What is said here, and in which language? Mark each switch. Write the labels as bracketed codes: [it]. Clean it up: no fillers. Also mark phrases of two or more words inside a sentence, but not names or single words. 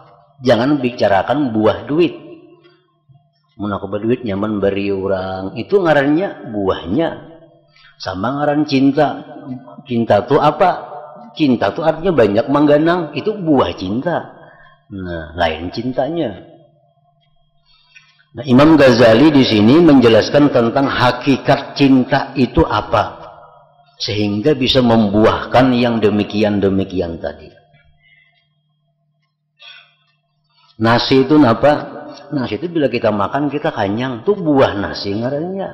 [bjn] Jangan bicarakan buah duit. Mun aku berduit nyaman beri orang. Itu ngarannya buahnya. Sama ngaran cinta. [id] Cinta itu apa? [bjn] Cinta itu artinya banyak mengganang. Itu buah cinta. Nah, lain cintanya. Nah, [id] Imam Ghazali di sini menjelaskan tentang hakikat cinta itu apa. Sehingga bisa membuahkan yang demikian-demikian tadi. Nasi itu apa? [bjn] Nasi itu bila kita makan kita kenyang. Itu buah nasi ngarannya.